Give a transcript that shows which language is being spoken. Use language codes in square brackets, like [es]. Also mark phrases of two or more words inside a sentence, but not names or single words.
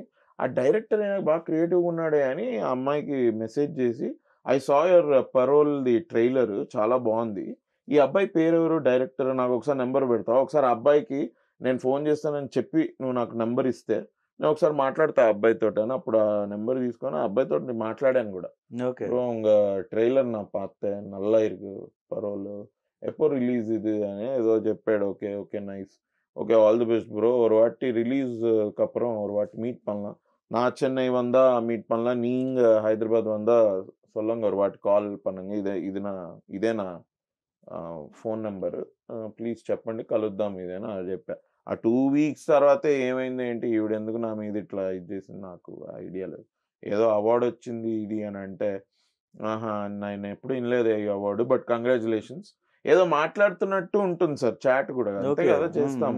[te] ఆ డైరెక్టర్ అయినా బాగా క్రియేటివ్గా ఉన్నాడే అని ఆ అమ్మాయికి మెసేజ్ చేసి, [en] I saw your Parole the trailer, [te] చాలా బాగుంది, ఈ అబ్బాయి పేరెవరు డైరెక్టర్, నాకు ఒకసారి నెంబర్ పెడతావు, ఒకసారి ఆ అబ్బాయికి నేను ఫోన్ చేస్తానని చెప్పి నువ్వు నాకు నెంబర్ ఇస్తే నేను ఒకసారి మాట్లాడతా ఆ అబ్బాయితో అని. అప్పుడు ఆ నెంబర్ తీసుకొని ఆ అబ్బాయితో మాట్లాడాను కూడా. [ta] உங்க ట్రైలర్ నా பார்த்தேன், நல்லா இருக்கு பரோல், எப்போ ரிலீஸ் இது [te] అని ఏదో చెప్పాడు. [en] okay okay nice, okay all the best bro, [ta] ஒரு வாட்டி ரிலீஸ்க்கு அப்புறம் ஒரு வாட்டி மீட் பண்ணலாம், நான் சென்னை வந்தா மீட் பண்ணலாம், நீங்க హైదరాబాద్ வந்தா சொல்லுங்க, ஒரு வாட்டி కాల్ பண்ணுங்க, [te] ఇదే నా ఫోన్ నెంబర్, ప్లీజ్ చెప్పండి కలుద్దాం ఇదేనా అని చెప్పా. ఆ 2 వీక్స్ తర్వాత ఏమైంది ఏంటి, ఈవిడెందుకు నా మీద ఇట్లా ఇది చేసింది నాకు ఐడియా లేదు. ఏదో అవార్డు వచ్చింది ఇది అని అంటే, ఆహా నేను ఎప్పుడు వినలేదు ఈ అవార్డు, [en] but congratulations, [te] ఏదో మాట్లాడుతున్నట్టు ఉంటుంది సార్ చాట్ కూడా, అంతే కదా చేస్తాము.